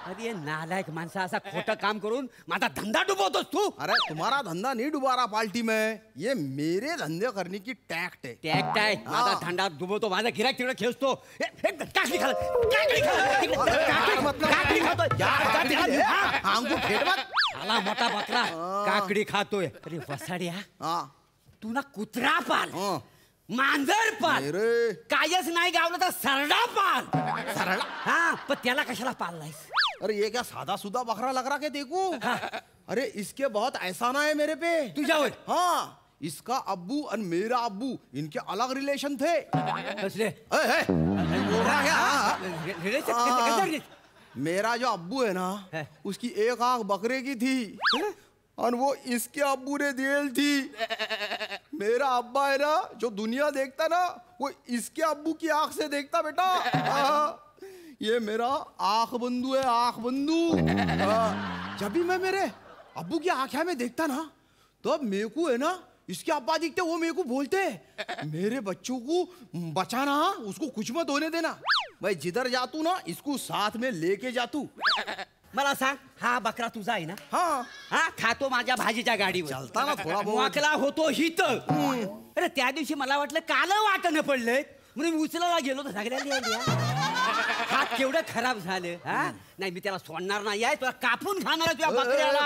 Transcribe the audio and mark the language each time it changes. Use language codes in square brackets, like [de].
[mr] अरे नालायक माणसा, असा खोटं काम करून माझा धंदा डुबवतोस तू. [hi] अरे तुम्हारा धंधा नहीं डुबा रहा पार्टी में, ये मेरे धंधे करने की टैक्ट है. [mr] टॅक्ट आहे. माझा धंदा डुबवतो, माझा गिरायक तिकडे खेचतो. काकडी खाला, काकडी खातोय. [hi] हमको फेट मत. [mr] आला मोठा बकरा काकडी खातोय. अरे वसाड्या, हाँ. तू ना कुत्रा पाल, हाँ. मांजर पाल, अरे कायच नाही गावलं तर सरडा पाल. सरला. हा, पण त्याला कशाला पाललायस? [hi] अरे ये क्या सादा सुदा बकरा लग रहा के देखो. अरे इसके बहुत एहसाना है मेरे पे. [mr] तुझ्यावर [hi] हाँ, इसका अब्बू और मेरा अब्बू, इनके अलग रिलेशन थे. [mr] कसले? [hi] बोल रहा क्या? हाँ. [en] Relation हाँ. [mr] कसं रे? [hi] मेरा जो अब्बू है ना, है. उसकी एक आंख बकरे की थी और वो इसके अब्बू ने दियल थी. मेरा अब्बा है ना, जो दुनिया देखता ना, वो इसके अब्बू की आंख से देखता बेटा. हाँ. ये मेरा आंख बंधु है, आंख बंधु. हाँ. जब भी मैं मेरे अब्बू की आंखें में देखता ना, तो मेरे को है ना, इसके अब्बा दिखते, वो मेरे को बोलते, मेरे बच्चों को बचाना, उसको कुछ मत होने देना. मैं जिधर जातू ना, इसको साथ में लेके जातू. [mr] मला सांग, हा बकरा तुझा आहे ना? हाँ. हा, खातो माझ्या भाजीच्या गाडीवर. [hi] चलता ना थोडा बहुत. [mr] वाकला होतो हित. अरे त्या दिवशी मला वाटलं काल वाटणं पडलंय म्हणून मी उचलायला गेलो तर सगळ्यांनी हात केवढं खराब झालं. हा, नाही मी त्याला सोडणार नाही आहे, तुला कापून खाणार आहे तुझ्या बकऱ्याला.